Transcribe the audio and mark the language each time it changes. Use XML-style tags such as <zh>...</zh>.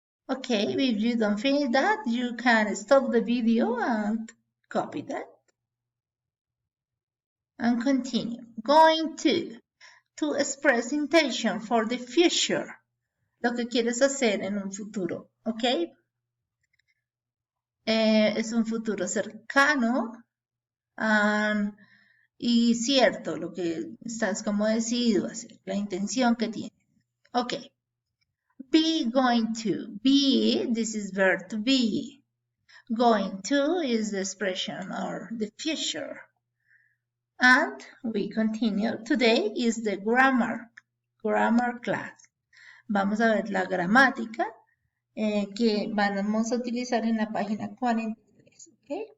<en>Okay, if you don't finish that, you can stop the video and copy that. And continue. Going to express intention for the future.</en> <es>Lo que quieres hacer en un futuro, ¿ok? Es un futuro cercano y cierto, lo que estás como decidido a hacer, la intención que tienes.</es> <en>Ok. Be going to. Be, this is verb to be. Going to is the expression or the future. And we continue. Today is the grammar class.</en> <es>Vamos a ver la gramática que vamos a utilizar en la página 43, ¿ok?</es>